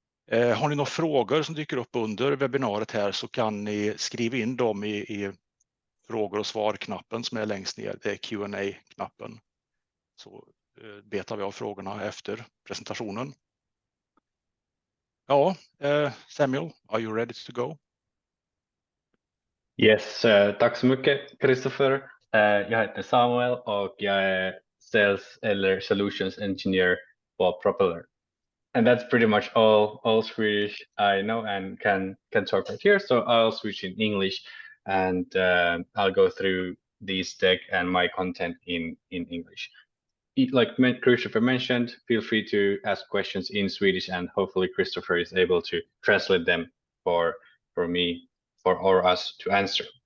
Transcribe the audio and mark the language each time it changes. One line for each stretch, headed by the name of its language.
Swedish: Har ni några frågor som dyker upp under webbinariet här så kan ni skriva in dem i frågor och svar-knappen som är längst ner. Det är Q&A-knappen. Så betar vi av frågorna efter presentationen. Ja,
English: Samuel, are you ready to go?
Swedish: Yes, tack så mycket Kristoffer. Jag heter Samuel och jag är Sales eller Solutions Engineer på Propeller.
English: And that's pretty much all Swedish I know and can talk right here. So I'll switch in English and I'll go through this deck and my content in English. Like Kristoffer mentioned, feel free to ask questions in Swedish and hopefully Kristoffer is able to translate them for me or us to answer.